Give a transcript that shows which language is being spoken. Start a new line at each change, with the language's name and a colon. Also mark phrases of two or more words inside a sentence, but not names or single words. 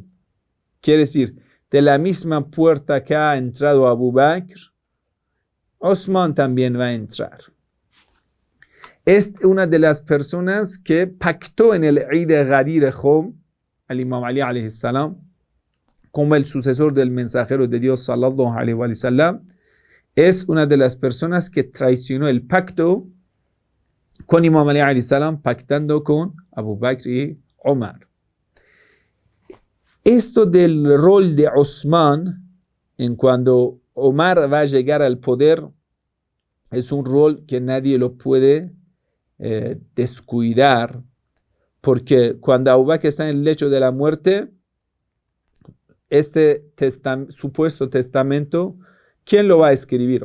Spanish: Quiere decir, de la misma puerta que ha entrado Abu Bakr, Osman también va a entrar. Es una de las personas que pactó en el Eid de Ghadir Khum, al Imam Ali
Arabic: عليه السلام,
Spanish: como el sucesor del mensajero de Dios
Arabic: صلى الله عليه وسلم.
Spanish: Es una de las personas que traicionó el pacto con Imam Ali
Arabic: عليه السلام,
Spanish: pactando con Abu Bakr y Omar. Esto del rol de Osman, en cuando Omar va a llegar al poder, es un rol que nadie lo puede descuidar, porque cuando Abu Bakr está en el lecho de la muerte, este supuesto testamento, ¿quién lo va a escribir?